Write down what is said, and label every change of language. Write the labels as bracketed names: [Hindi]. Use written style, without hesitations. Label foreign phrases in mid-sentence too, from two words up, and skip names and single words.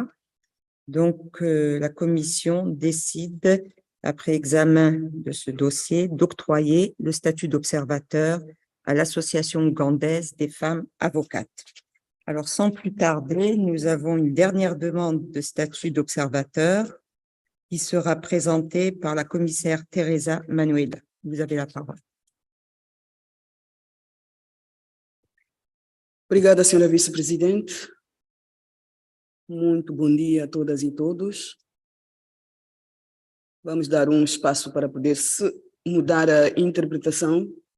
[French] Donc, la commission décide, après examen de ce dossier, d'octroyer le statut d'observateur à l'Association ougandaise des femmes avocates. Alors, sans plus tarder, nous avons une dernière demande de statut d'observateur qui sera présentée par la commissaire Teresa Manuela. Vous avez la parole. [Portuguese] Obrigada, senhora vice-presidente. Muito bom dia a todas e todos. Vamos dar um espaço para poder mudar a interpretação.